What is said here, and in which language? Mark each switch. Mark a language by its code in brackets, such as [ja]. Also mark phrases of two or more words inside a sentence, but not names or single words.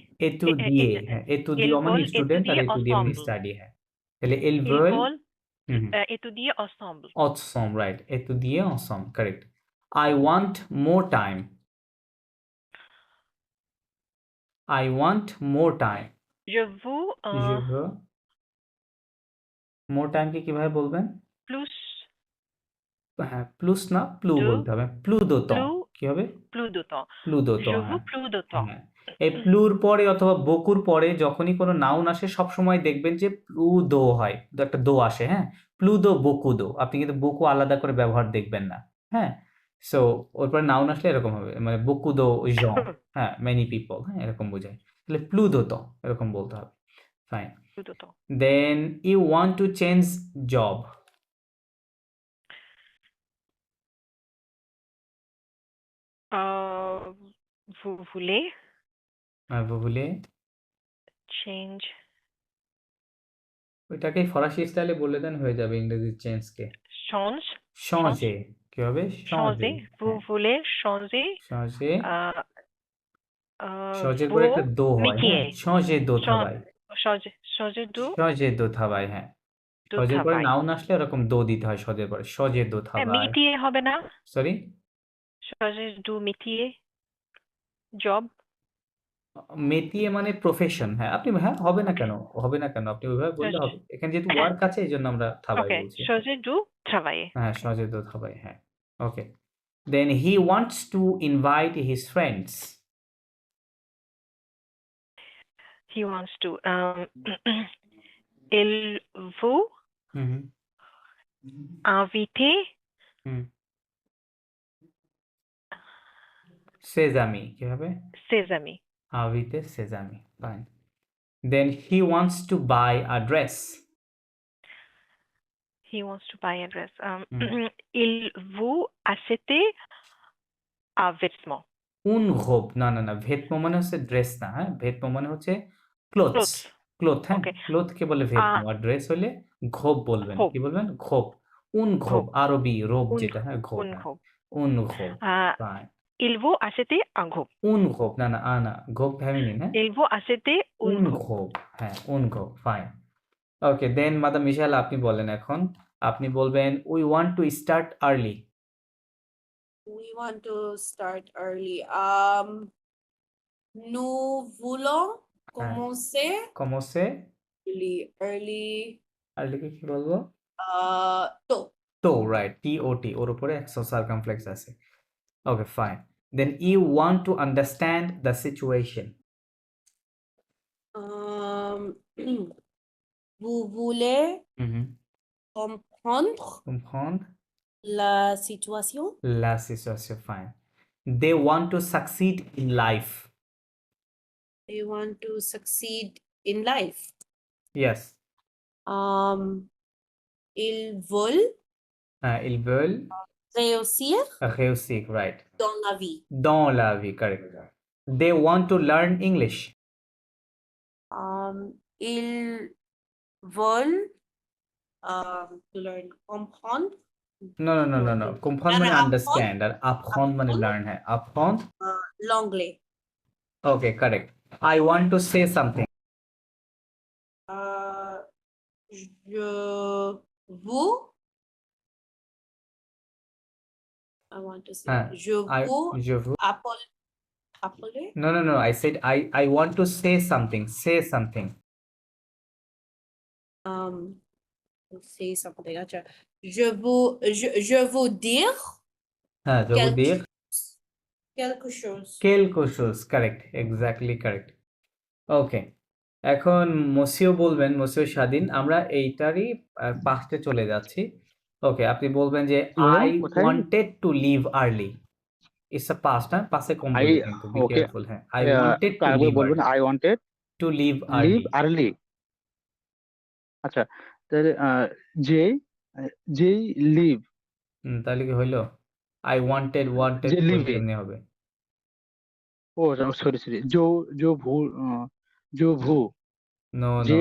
[bn] এতুদিয়ে, হ্যাঁ, এতুদিও [fr] Ils [bn] মানে [fr] veulent [bn] স্টুডেন্ট, আর [fr] étudier [bn] এতুদিয়ে মানে [fr] ensemble. [bn] স্টাডি, হ্যাঁ, তাহলে ils [fr] Ils veulent, veulent [bn] হুম, [fr] étudier ensemble. ensemble, right, étudier ensemble, [en] correct. I want more time, I want more time, [fr] Je veux je veux [en] more time [bn] কে কিভাবে বলবেন? [fr] plus [bn] হ্যাঁ, প্লুস না প্লু [fr] de [bn] বলতে হবে, [fr] plus de temps, plus [bn] কি হবে? [fr] plus de temps. plus de temps, Je [bn] হ্যাঁ [fr] veux plus de temps. [bn] হ্যাঁ, এই প্লুর পরে অথবা বকুর পরে যখনই কোনো নাউন আসে সবসময় দেখবেন যে [fr] plus de [bn] হয়, একটা দো আসে, হ্যাঁ, [fr] plus de beaucoup de, [bn] আপনি কিন্তু বকু আলাদা করে ব্যবহার দেখবেন না, হ্যাঁ, সো ওর পরে নাউন আসলে এরকম হবে, মানে [fr] beaucoup de gens, [bn] হ্যাঁ, [en] many people, [bn] হ্যাঁ, এরকম বোঝায়, তাহলে [fr] plus de [bn] তো এরকম বলতে হবে, ফাইন। [fr] Plus de temps. [en] then you want to change job, [fr] Vous voulez vous voulez, [en] change [bn] ওইটাকেই ফরাসি স্টাইলে বলে দেন, হয়ে যাবে ইংরেজি চেঞ্জকে, [en] change [fr] changer, [bn] কি হবে? [fr] changer, changer. Vous voulez changer changer, euh, [bn] changer পরে একটা দো হয়, হ্যাঁ, [fr] métier. changer de travail, Changer de changer de travail, [bn] হ্যাঁ, সজের পরে [fr] travail. [bn] নাউন আসলে এরকম দো দিতে হয়, সজের পরে [fr] changer de travail, [bn] métier হবে না? সরি, [fr] Changer de métier. Job. [bn] মেতিয়ে মানে প্রফেশন, হ্যাঁ, আপনি, হ্যাঁ, হবে না কেন, হবে না কেন, আপনি ওইভাবে বললে হবে, এখানে যেহেতু ওয়ার্ক আছে এই জন্য আমরা থাবাই [en] Okay. [bn] বলছি, [fr] Changer de travailler. [bn] হ্যাঁ, [fr] changer de travail, [bn] হ্যাঁ, ওকে, [en] then he wants to invite his friends, He wants to [fr] il veut inviter [bn] হুম সেজামি কি হবে [fr] ses amis. inviter ses amis [en] fine then he wants to buy a dress He wants to buy a dress. [bn] হুম [fr] Il veut acheter un vêtement. une robe [bn] না না না ভেতমো মানে হচ্ছে ড্রেস না হ্যাঁ ভেতমো মানে হচ্ছে ক্লোথস [en] Clothes. [bn] ক্লোথ হ্যাঁ [en] Okay. [bn] ক্লোথ কে বলে ভেতমো আর ড্রেস হইলে ঘোব বলবেন [fr] Robe. [bn] কি বলবেন [fr] robe une robe Robe. [bn] আরবি রোব [fr] Une, [bn] যেটা হ্যাঁ ঘোব [fr] une [bn] হ্যাঁ [fr] robe. une robe Uh, [bn] ফাইন [fr] il veut acheter un robe. une robe [bn] না না না [fr] robe féminine [bn] হ্যাঁ [fr] Il veut acheter une উন robe. robe হ্যাঁ une robe [bn] ফাইন ওকে দেন মাদাম মিশাল আপনি বলেন এখন আপনি বলবেন [en] we want to start early We want to start early. [fr] Nous voulons [bn] হ্যাঁ [fr] commencer কমসে [en] early. [bn] আর্লিকে কি বলবো [fr] Tôt. [bn] তো রাইট টি ওর উপরে একশো সার্কামফ্লেক্স আছে [en] okay fine then you want to understand the situation [fr] Um, vous voulez comprendre comprendre la situation. la situation [en] fine they want to succeed in life They want to succeed in life. yes [fr] Ils veulent ils veulent réussir réussir right dans la vie. dans la vie [en] correct they want to learn English [fr] Ils veulent [en] to learn [fr] comprendre. [bn] no comprendre মানে [fr] apprendre [bn] understand আর apprendre মানে [fr] apprendre [bn] learn হ্যাঁ apprendre [fr] l'anglais. [en] okay correct I want to say something [fr] Je vous. [en] I want to say. Huh. [fr] Je vous je vous appeler. [en] no I said I want to say something Say something. Acha. [fr] Je vous dire [bn] হ্যাঁ [fr] je vous dire quelque chose. quelque chose [en] correct exactly correct [bn] ওকে এখন মসিও বলবেন মসিও স্বাধীন আমরা এইটারই পাস্টে চলে যাচ্ছি ওকে আপনি বলবেন যে কি হলো? আই কোথায়? [en] wanted to leave early it's a past [bn] হ্যাঁ পাস্টে কম [en] I [bn] বলবে কিন্তু বি [en] okay. careful হ্যাঁ I wanted to [bn] আরেকবার [en] লিভ [bn] বলবেন [en] I wanted to leave live আর্লি early. [bn] আচ্ছা তাহলে যেই live তাহলে কি হইলো [en] I wanted [bn] যে live কেমনে হবে ও সরি जो भू जो भू নো যে